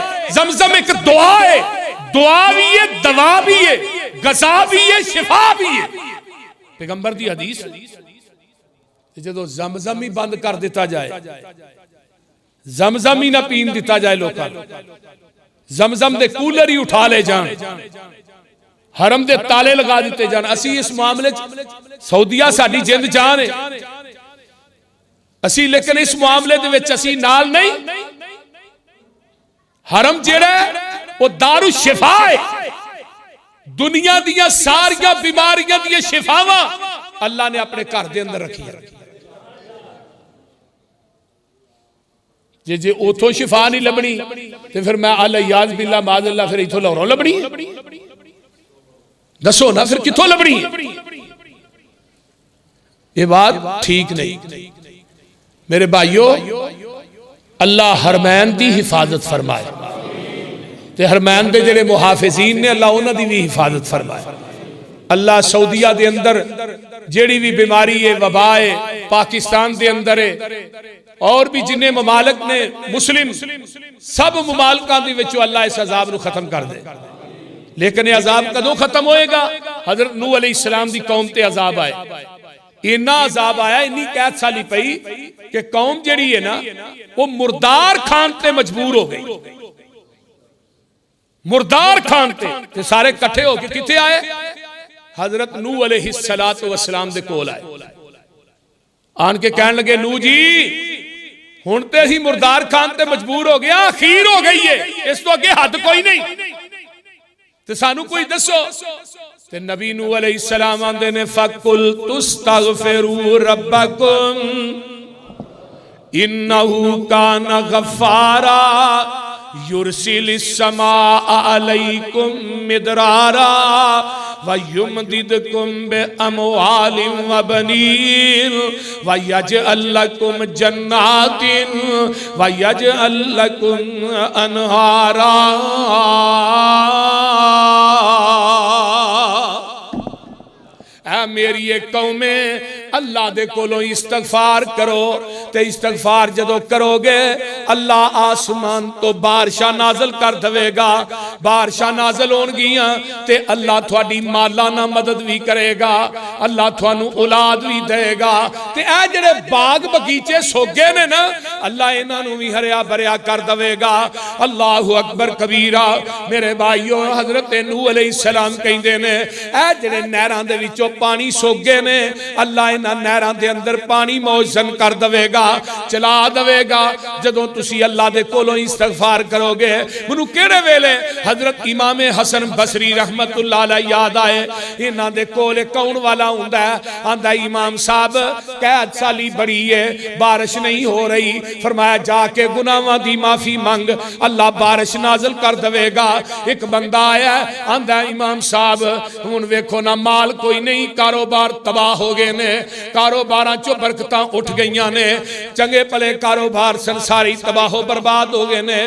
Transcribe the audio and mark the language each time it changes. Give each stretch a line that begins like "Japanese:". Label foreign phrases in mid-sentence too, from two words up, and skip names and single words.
Urdu: زمزم ایک دعا ہے، دعا بھی ہے، دوا بھی ہے، غذا بھی ہے، شفا بھی ہے.
Punjabi: پیغمبر دی حدیث جو زمزم ہی بند کر دتا جائے، زمزم ہی نہ پین دتا جائے، لوگ زمزم دے کولر ہی اٹھا لے جان، حرم دے تالے لگا دتے جان. اسی اس معاملے سعودیہ ساڈی جند جان ہے اسی، لیکن اس معاملے دے وچ اسی نال نہیں. حرم جیہڑا وہ دارو شفا ہے، دنیا دیاں ساریاں بیماریاں دی شفاواں اللہ نے اپنے گھر دے اندر رکھی ہے. جے اوتھوں شفا نہیں لبھنی تو فیر میں
Arabic: العياذ بالله معاذ الله
Punjabi: فیر ایتھوں لاہوروں لبھنی? دسو نا فیر کتھوں لبھنی?
Urdu: یہ بات ٹھیک نہیں.
Punjabi: میرے بھائیو، اللہ حرمین کی حفاظت فرمائے تے حرمین کے جیہڑے محافظین نے اللہ انہاں دی بھی حفاظت فرمائے. اللہ سعودیہ کے اندر جیہڑی بھی بیماری ہے، وبا ہے، پاکستان کے اندر ہے اور بھی جنہیں ممالک نے مسلم سب ممالکوں کے وچوں اللہ اس عذاب کو ختم کر دے. لیکن یہ عذاب کدوں ختم ہوئے گا? حضرت نوح علیہ السلام کی قوم تے عذاب آئے، اِنّا عذاب آیا، اِنّی قحط سالی پئی کہ قوم جیہڑی ہے نا وہ مردار کھان تے مجبور ہو گئی. مردار کھان تے سارے کٹھے ہو کے کتھے آئے? حضرت نوح
Arabic: عليه الصلاة والسلام
Punjabi: دے کول آئے، آن کے کہن لگے نوح جی ہن تے اسیں مردار کھان تے مجبور ہو گیا، اخیر ہو گئی ہے، اس تو اگے حد کوئی نہیں، تے سانوں کوئی دسو. تے نبی نوح علیہ السلام آندے نے
Arabic: فقلت استغفروا ربكم إنه كان غفارا يرسل السماء عليكم مدرارا ويمددكم بأموال وبنين ويجعل لكم جنات ويجعل لكم أنهارا.
Punjabi: میری ایک قومے اللہ دے کولوں استغفار کرو، تے استغفار جدوں کرو گے اللہ آسمان تو بارشاں نازل کر دیوے گا. بارشاں نازل ہونگیاں تے اللہ تہاڈی مالا نا مدد بھی کرے گا، اللہ تہانوں اولاد بھی دے گا. تے اے جیہڑے باغ بغیچے سوگے نے نا اللہ انہاں نوں بھی ہریا بھریا کر دیوے گا.
Arabic: الله أكبر كبيرا.
Punjabi: میرے بھائیو، حضرت نوح علیہ السلام کہندے نے اے جیہڑے نہراں دے وچوں پانی سوگے نے اللہ انہاں نہراں دے اندر پانی موجن کر دیوے گا، چلا دیوے گا. جدوں تسی اللہ دے کولوں استغفار کرو گے، مینوں کیہڑے ویلے حضرت امام حسن بصری
Arabic: رحمة الله عليه
Punjabi: یاد آئے. انہاں دے کول کون والا ہندا ہے، آندا امام صاحب قحط سالی بڑی ہے، بارش نہیں ہو رہی. فرمایا جا کے گناہاں دی معافی منگ، اللہ بارش نازل کر دیوے گا. ایک بندہ آیا، آندا امام صاحب ہن ویکھو نا مال کوئی نہیں، کاروبار تباہ ہو گئے نے، کاروبار چوں برکتاں اٹھ گئیاں نے، چنگے بھلے کاروبار سنساری تباہ و برباد ہو گئے نے.